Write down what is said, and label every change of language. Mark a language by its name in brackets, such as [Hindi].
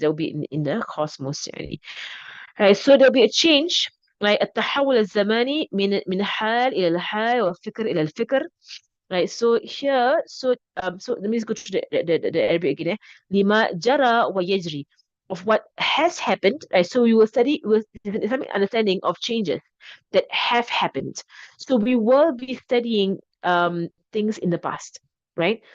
[English] So there'll be in the cosmos يعني. Right? So there'll be a change right? [Arabic] التحول الزماني من حال إلى الحال والفكر إلى الفكر right? [English] So here so let me just go to the Arabic again [Arabic] لما جرى ويجري [English] of what has happened right? So we will study with some understanding of changes that have happened so we will be studying things in the past right?